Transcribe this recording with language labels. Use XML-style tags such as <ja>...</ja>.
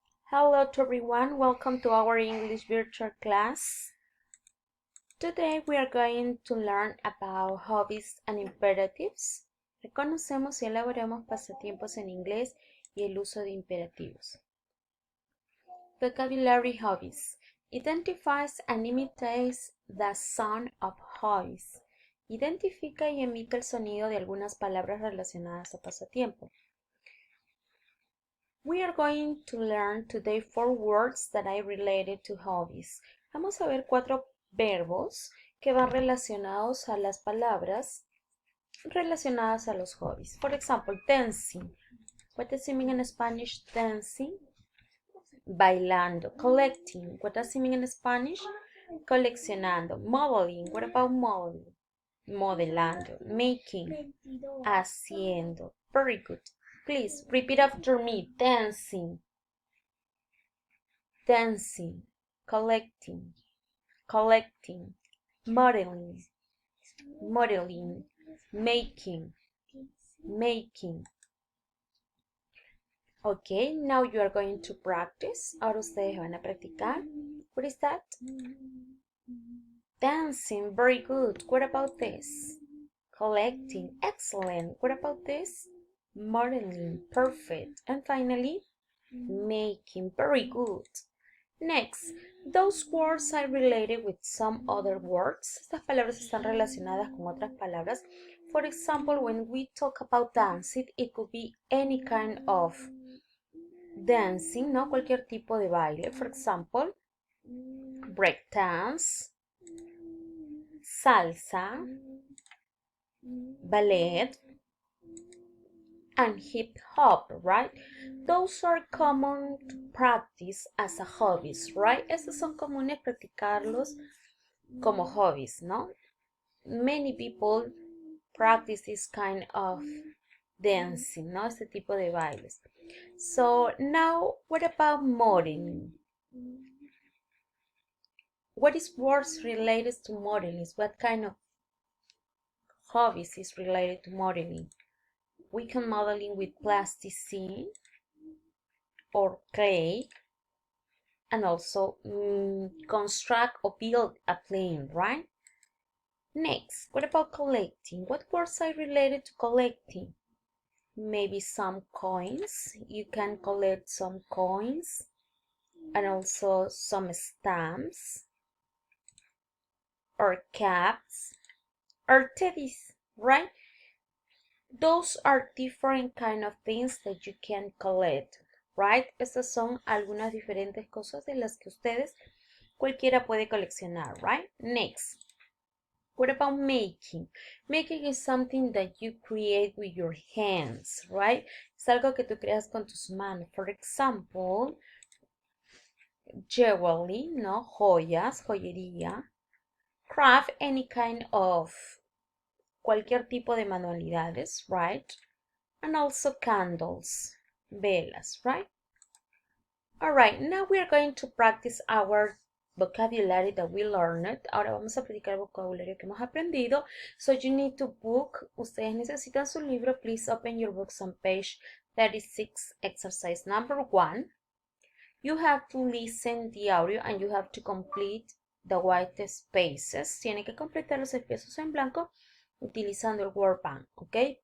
<en>Hello to everyone, welcome to our English virtual class. Today we are going to learn about hobbies and imperatives.</en> <es>Reconocemos y elaboremos pasatiempos en inglés y el uso de imperativos.</es> <en>Vocabulary hobbies. Identifies and imitates the sound of hobbies.</en> <es>Identifica y emite el sonido de algunas palabras relacionadas a pasatiempo.</es> <en>We are going to learn today 4 words that are related to hobbies.</en> <es>Vamos a ver 4 verbos que van relacionados a las palabras relacionadas a los hobbies.</es> <en>For example, dancing. What does it mean in Spanish? Dancing. Bailando. Collecting. What does it mean in Spanish? Coleccionando. Modeling. What about modeling? Modelando. Making. Haciendo. Very good. Please repeat after me. Dancing, dancing, collecting, collecting, modeling, modeling, making, making. Okay, now you are going to practice.</en> <es>Ahora ustedes van a practicar.</es> <en>What is that? Dancing, very good. What about this? Collecting, excellent. What about this? Modeling, perfect. And finally, making, very good. Next, those words are related with some other words.</en> <es>Estas palabras están relacionadas con otras palabras.</es> <en>For example, when we talk about dancing, it could be any kind of dancing, ¿no?</en> <es>Cualquier tipo de baile.</es> <en>For example, break dance, salsa, ballet, and hip hop, right? Those are common to practice as a hobbies, right?</en> <es>Estos son comunes practicarlos como hobbies, ¿no?</es> <en>Many people practice this kind of dancing, ¿no?</en> <es>Este tipo de bailes.</es> <en>So now, what about modeling? What is words related to modeling? What kind of hobbies is related to modeling? We can modeling with plasticine or clay, and also construct or build a plane, right? Next, what about collecting? What words are related to collecting? Maybe some coins. You can collect some coins and also some stamps or caps or teddies, right? Those are different kind of things that you can collect, right?</en> <es>Estas son algunas diferentes cosas de las que ustedes cualquiera puede coleccionar, right?</es> <en>Next, what about making? Making is something that you create with your hands, right?</en> <es>Es algo que tú creas con tus manos.</es> <en>For example, jewelry, ¿no?</en> <es>Joyas, joyería. Craft,</es> <en>any kind of</en> <es>cualquier tipo de manualidades, right?</es> <en>And also candles, velas, right? All right, now we are going to practice our vocabulary that we learned.</en> <es>Ahora vamos a practicar el vocabulario que hemos aprendido.</es> <en>So you need to book.</en> <es>Ustedes necesitan su libro.</es> <en>Please open your books on page 36, exercise number 1. You have to listen the audio and you have to complete the white spaces.</en> <es>Tiene que completar los espacios en blanco utilizando el word bank, okay?</es>